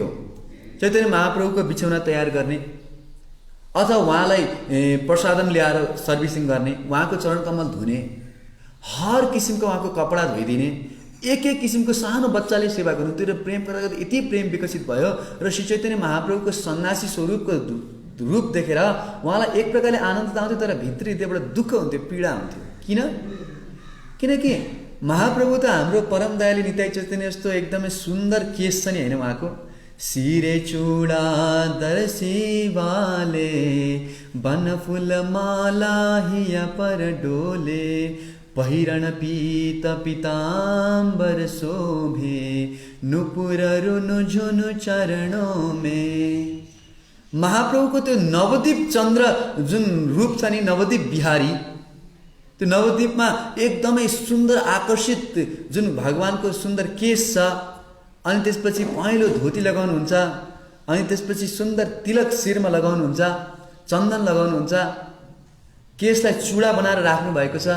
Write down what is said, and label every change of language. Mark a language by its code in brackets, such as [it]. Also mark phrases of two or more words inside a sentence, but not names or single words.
[ne] चैतन्य महाप्रभुको बिछौना तयार गर्ने अथवा उहाँलाई प्रसादम ल्याएर सर्भिसिङ गर्ने, उहाँको चरण कमल धुने, हर किसिमको उहाँको कपडा धोइदिने, एक किसिमको सानो बच्चाले सेवा गर्नुहुन्थ्यो र प्रेम गर्दा यति प्रेम विकसित भयो र श्री चैतन्य महाप्रभुको सन्यासी स्वरूपको रूप देखेर उहाँलाई एक प्रकारले आनन्द त आउँथ्यो तर भित्री हृदयबाट दुःख हुन्थ्यो, पीडा हुन्थ्यो। किनकि महाप्रभु त हाम्रो परम दयालु निताई चैतन्य जस्तो एकदमै सुन्दर केस छ नि होइन उहाँको, [hi] सिरे चूड़ा दर्शी वाले बन फूल माला हिया पर डोले पहिरण पीत पीताम्बर शोभे नुपुर रुनु झुनु चरणों में। [ne] महाप्रभुको त्यो नवदीप चन्द्र जुन रूप छ नि, नवदीप बिहारी, त्यो नवदीपमा एकदमै सुन्दर आकर्षित जुन भगवानको सुन्दर केस छ, अनि त्यसपछि पहेँलो धोती लगाउनुहुन्छ, अनि त्यसपछि सुन्दर तिलक शिरमा लगाउनुहुन्छ, चन्दन लगाउनुहुन्छ, केसलाई चूडा बनाएर राख्नु भएको छ।